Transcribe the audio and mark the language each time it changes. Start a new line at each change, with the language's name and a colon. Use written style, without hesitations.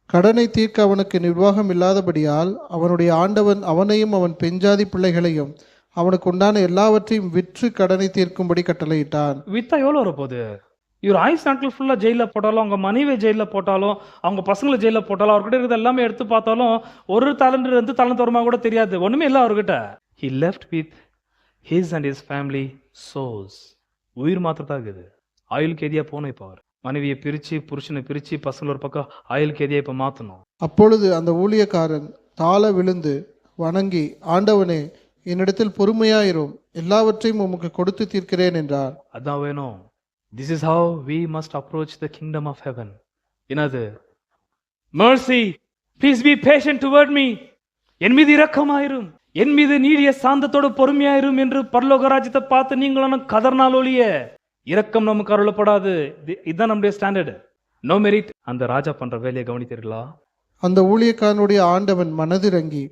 Tamil: கடனை தீர்க்க அவனுக்கு நிர்வாகம் இல்லாதபடியால் அவனுடைய ஆண்டவன் அவனையும் அவன் பெண்ஜாதி பிள்ளைகளையும் அவனுக்கு உண்டான எல்லாவற்றையும் விற்று கடனை தீர்க்கும்படி கட்டளையிட்டான். வித்தா எவ்வளோ வரப்போகுது? இவர் ஆயுஸ் நாட்கள் ஃபுல்லாக ஜெயிலில் போட்டாலும், அவங்க மனைவி ஜெயிலில் போட்டாலும், அவங்க பசங்களை ஜெயிலில் போட்டாலும், அவர்கிட்ட இருக்கிறது எல்லாமே எடுத்து பார்த்தாலும் ஒரு தாலந்து 2 தாலந்து வருமா கூட தெரியாது. ஒண்ணுமே இல்லை அவர்கிட்ட.
English: He left with his and his family souls.
Tamil: உயிர் மாத்திரத்தான் இருக்குது. ஆயுள் கேதியா போனோம். இப்போ அவர் மனைவியை பிரிச்சு, புருஷனை பிரிச்சு, பசங்க ஒரு பக்கம் ஆயுள் கேதியா இப்ப மாத்தணும். அப்பொழுது அந்த ஊழியக்காரன் தாழ விழுந்து வணங்கி, ஆண்டவனே, என்னிடத்தில் பொறுமையாயிரும், எல்லாவற்றையும் உமக்கு கொடுத்து தீர்க்கிறேன் என்றார். அதான் வேணும்.
English: This is how we must approach the kingdom of heaven.
Tamil: என்னது?
English: Mercy, please be patient toward me.
Tamil: என் மீது இரக்கமாயிரும், என் மீது நீடிய சாந்தத்தோடு பொறுமையாயிரும் என்று பரலோக ராஜ்யத்தை பார்த்து நீங்களும் கதர்னால் ஒழிய இரக்கம் நமக்கு அருளப்படாது. இதுதான் நம்முடைய ஸ்டாண்டர்டு.
English: No merit.
Tamil: அந்த ராஜா பண்ற வேலையை கவனித்தீர்களா? அந்த ஊழியக்காரனுடைய ஆண்டவன் மனதிறங்கி